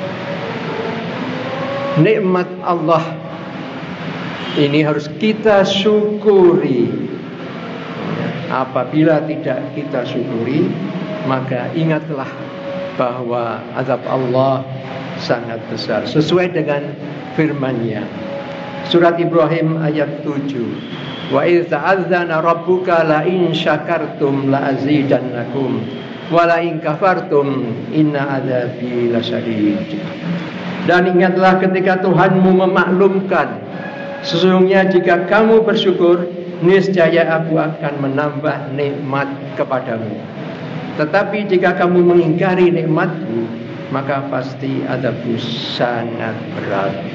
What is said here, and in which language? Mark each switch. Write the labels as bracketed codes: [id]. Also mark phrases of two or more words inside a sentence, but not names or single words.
[id] Nikmat Allah ini harus kita syukuri. Apabila tidak kita syukuri, maka ingatlah bahwa azab Allah sangat besar, sesuai dengan firman-Nya. Surat Ibrahim ayat 7. [ar] وإذ تأذن ربك لئن شكرتم لأزيدنكم ولئن كفرتم إن عذابي لشديد. [id] Dan ingatlah ketika Tuhanmu memaklumkan, sesungguhnya jika kamu bersyukur, niscaya aku akan menambah nikmat kepadamu. Tetapi jika kamu mengingkari nikmatku, maka pasti adabku sangat berat.